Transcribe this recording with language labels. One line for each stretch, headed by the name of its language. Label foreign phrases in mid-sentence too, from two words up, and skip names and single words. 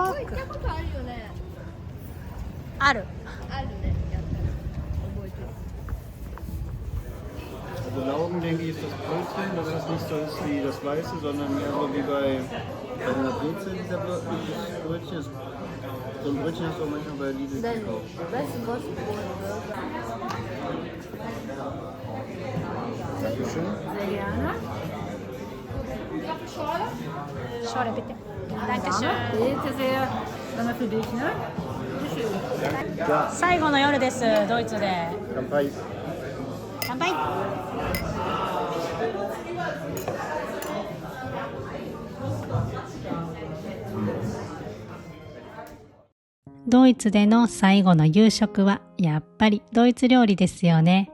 Japanese: 行ったことあるよね。ある。あるね。やったら覚えてる。
German: Also Laugen, denke ich, ist das Brötchen, dass das nicht so ist wie das Weiße, sondern mehr so wie bei einer Brezel, dieser Brötchen. So ein Brötchen hast du auch manchmal bei Lidl gekauft. Dankeschön. Sehr gerne. Schore bitte. Dankeschön. Bitte sehr. Dann mal für dich, ne? Ja,
Japanese: 最後の夜です。ドイツで。乾杯。乾杯。ドイツでの最後の夕食はやっぱりドイツ料理ですよね。